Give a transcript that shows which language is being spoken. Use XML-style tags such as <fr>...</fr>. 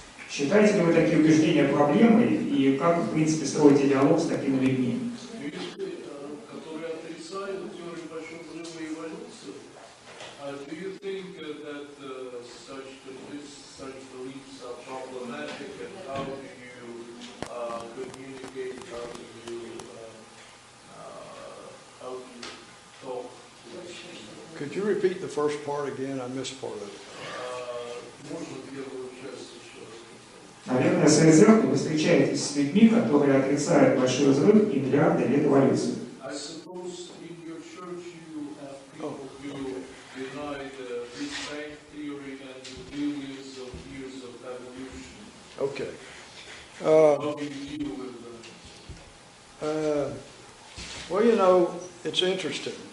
<ru>Считаете ли вы такие убеждения проблемой и как, в принципе, строите диалог с такими людьми? Которые отрицают теорию большого взрыва и эволюцию.</ru> <en>Do you think that such beliefs are problematic, and how do you communicate? How do you talk? Could you repeat the first part again? I missed part of it.</en> <ru>Можно первую часть еще раз? Наверное, в своей церкви вы встречаетесь с людьми, которые отрицают большой взрыв и миллиарды лет эволюции.</ru> <en>I suppose in your church you have people who deny the Big Bang theory and the billions of years of evolution. Okay. How do you deal with that? Well, you know, it's interesting.</en>